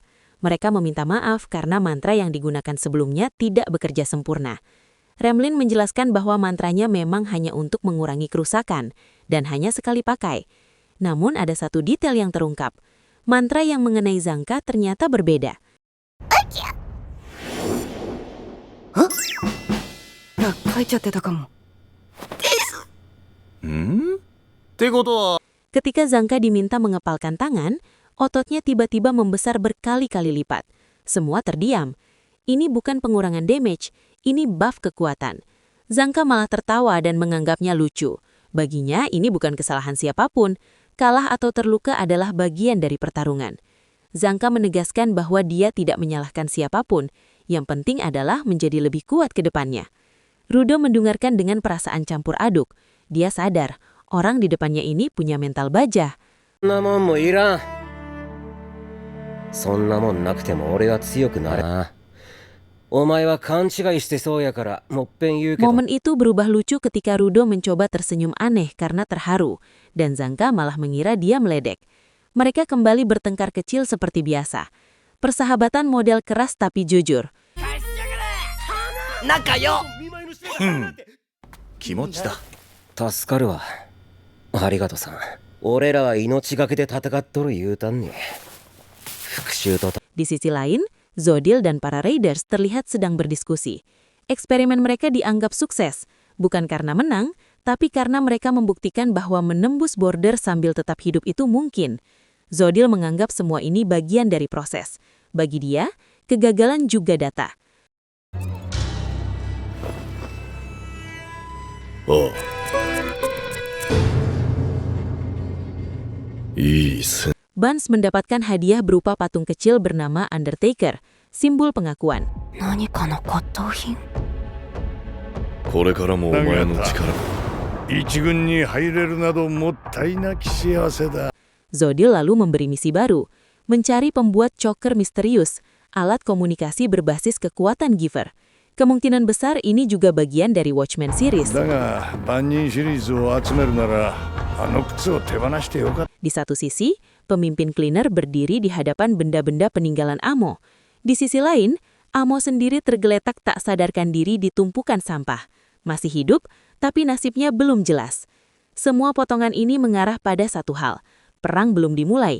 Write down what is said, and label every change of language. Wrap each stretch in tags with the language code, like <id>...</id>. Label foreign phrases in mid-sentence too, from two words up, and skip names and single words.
<id>Mereka meminta maaf karena mantra yang digunakan sebelumnya tidak bekerja sempurna. Remlin menjelaskan bahwa mantranya memang hanya untuk mengurangi kerusakan dan hanya sekali pakai. Namun ada satu detail yang terungkap. Mantra yang mengenai Zanka ternyata berbeda.</id> <ja>書いちゃってたかも。んってことは</ja> <id>Ketika Zanka diminta mengepalkan tangan, ototnya tiba-tiba membesar berkali-kali lipat. Semua terdiam. Ini bukan pengurangan damage, ini buff kekuatan. Zanka malah tertawa dan menganggapnya lucu. Baginya ini bukan kesalahan siapapun. Kalah atau terluka adalah bagian dari pertarungan. Zanka menegaskan bahwa dia tidak menyalahkan siapapun. Yang penting adalah menjadi lebih kuat ke depannya. Rudo mendengarkan dengan perasaan campur aduk. Dia sadar, orang di depannya ini punya mental baja.</id> <ja>そんなもんもいらん。そんなもんなくても俺は強くなれな。お前は勘違いしてそうやからもっぺん言うけど。</ja> <id>Momen itu berubah lucu ketika Rudo mencoba tersenyum aneh karena terharu, dan Zanka malah mengira dia meledek. Mereka kembali bertengkar kecil seperti biasa. Persahabatan model keras tapi jujur.</id> <ja>気持ちだ。助かるわ。ありがとさん。俺らは命がけで戦っとる言うたんに。復讐と</ja> <id>Di sisi lain, Zodil dan para Raiders terlihat sedang berdiskusi. Eksperimen mereka dianggap sukses, bukan karena menang, tapi karena mereka membuktikan bahwa menembus border sambil tetap hidup itu mungkin. Zodil menganggap semua ini bagian dari proses. Bagi dia, kegagalan juga data.</id> <ja>ああいい線</ja> <id>Buns mendapatkan hadiah berupa patung kecil bernama Undertaker, simbol pengakuan.</id> <ja>何かの骨董品。これからもお前の力一軍に入れるなどもったいなき幸せだ。</ja> <id>Zodil lalu memberi misi baru, mencari pembuat choker misterius, alat komunikasi berbasis kekuatan Giver. Kemungkinan besar ini juga bagian dari Watchmen series.</id> <ja>だが万人シリーズを集めるならあの靴を手放してよかった。</ja> <id>Di satu sisi, pemimpin cleaner berdiri di hadapan benda-benda peninggalan Amo. Di sisi lain, Amo sendiri tergeletak tak sadarkan diri di tumpukan sampah. Masih hidup, tapi nasibnya belum jelas. Semua potongan ini mengarah pada satu hal. Perang belum dimulai.</id>